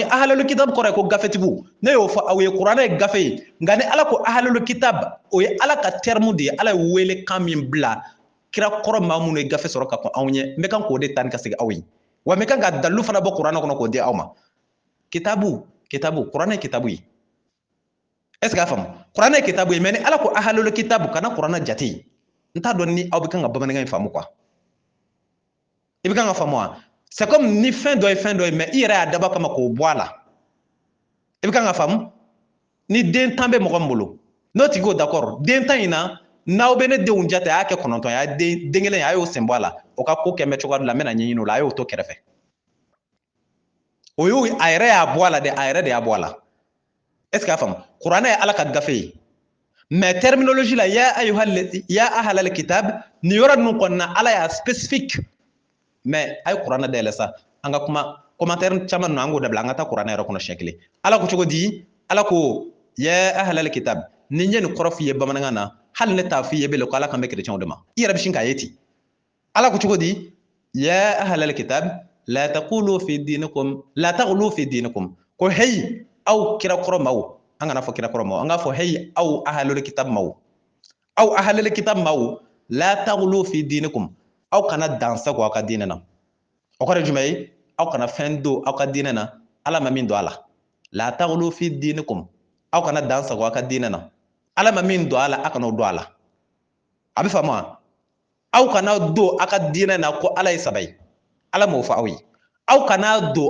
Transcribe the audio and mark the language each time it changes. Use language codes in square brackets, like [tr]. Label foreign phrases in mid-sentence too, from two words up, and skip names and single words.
[ar] أهل الكتاب [bm] kɔrɔ ye ko gafetigiw ne y'o fɔ aw ye kuranɛ ye gafe ye nka ni ala ko [ar] أهل الكتاب [bm] o ye ala ka terme de ye ala ye wele kan min bila kira kɔrɔ maa minnu ye gafe sɔrɔ ka kɔn anw ɲɛ n bɛ kan k'o de ta ni ka segin aw ye wa n bɛ kan ka dalilu fana bɔ kuranɛ kɔnɔ k'o di aw ma kitabu kuranɛ ye kitabu ye [fr] est ce que [bm] a faamu kuranɛ ye kitabu ye mais ni ala ko [ar] أهل الكتاب [bm] kana kuranɛ jate n t'a dɔn ni aw bɛ kan ka bamanankan in faamu quoi i bɛ kan ka faamu wa [fr] c'est comme [bm] ni fɛn dɔ ye fɛn dɔ ye mais i yɛrɛ y'a dabɔ kama k'o bɔ a la i bɛ kan ka faamu ni den tan bɛ mɔgɔ min bolo n'o tigi y'o d'accord den tan in na n'aw bɛ ne denw jate a y'a kɛ 9 ye a ye den kelen a y'o sen bɔ a la o ka ko kɛmɛ cogoya dɔ la n bɛna ɲɛɲini o la a y'o to kɛrɛfɛ o y'o a yɛrɛ y'a bɔ a la dɛ a yɛrɛ de y'a bɔ a la [fr] est ce que [bm] a faamu kuranɛ ye ala ka gafe ye [fr] mais terminologie [bm] la [ar] يا أهل الكتاب [bm] ni yɔrɔ ninnu kɔnɔna ala y'a spécifique mais a ye kuranɛ dayɛlɛ sa an ka kuma commentaire caman ninnu an k'o dabila an ka taa kuranɛ yɛrɛ kɔnɔ siɲɛ kelen ala ko cogo di ala ko [ar] يا أهل الكتاب [bm] ni n ye nin kɔrɔ f'i ye bamanankan na hali ne t'a f'i ye bilen ko ala kan bɛ chrétienw de ma i yɛrɛ bɛ sin k'a ye ten ala ko cogo di [ar] يا أهل الكتاب لا تغلوا في دينكم [bm] ko hey aw kira kɔrɔ maaw an kana fɔ kira kɔrɔ maaw an k'a fɔ hey aw [ar] أهل الكتاب [bm] maaw aw [ar] أهل الكتاب [bm] maaw [ar] لا تغلوا في دينكم [bm] aw kana dansago aw ka diinɛ na o kɔrɔ ye jumɛn ye aw kana fɛn don aw ka diinɛ na ala ma min don a la [ar] لا تغلوا في دينكم [bm] aw kana dansago aw ka diinɛ na ala ma min don a la aw kana o don a la a bɛ faamu wa aw kana don aw ka diinɛ na ko ala ye saba ye ala m'o fɔ aw ye aw kana do